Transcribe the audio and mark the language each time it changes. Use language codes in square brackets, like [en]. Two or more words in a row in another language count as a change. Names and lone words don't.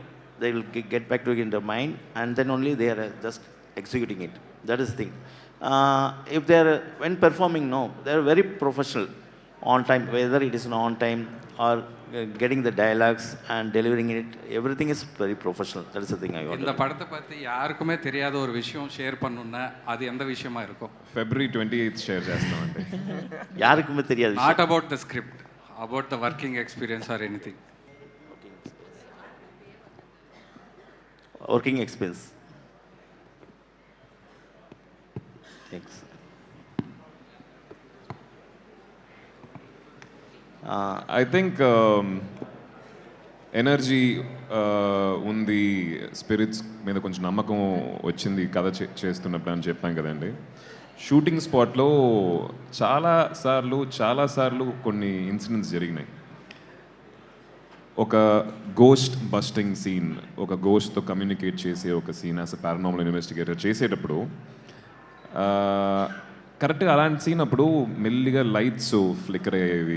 [en] They will get back to it in their mind, and then only they are just executing it. That is the thing. If they are, when performing, no, they are very professional, on time, whether it is on time or getting the dialogues and delivering it, everything is very professional. That is the thing I want. [ta] இந்த படத்தை பற்றி யாருக்குமே தெரியாத ஒரு விஷயம் ஷேர் பண்ணணும்னா அது எந்த விஷயமா இருக்கும்? [te] February 28th షేర్ చేస్తామండి. [ta] யாருக்குமே தெரியாது. [en] Not about the script, about the working experience or anything. Working expense. Thanks. I think [te] ఎనర్జీ ఉంది, స్పిరిట్స్ మీద కొంచెం నమ్మకం వచ్చింది కథ చేస్తున్నప్పుడు అని చెప్పాం కదండి. [en] shooting spotలో [te] చాలాసార్లు కొన్ని ఇన్సిడెంట్స్ జరిగినాయి. ఒక [en] ghost busting scene, [te] ఒక గోస్ట్తో కమ్యూనికేట్ చేసే ఒక సీన్ [en] as a paranormal investigator [te] చేసేటప్పుడు కరెక్ట్గా అలాంటి సీన్ అప్పుడు మెల్లిగా [en] lights flicker [te] అయ్యేవి.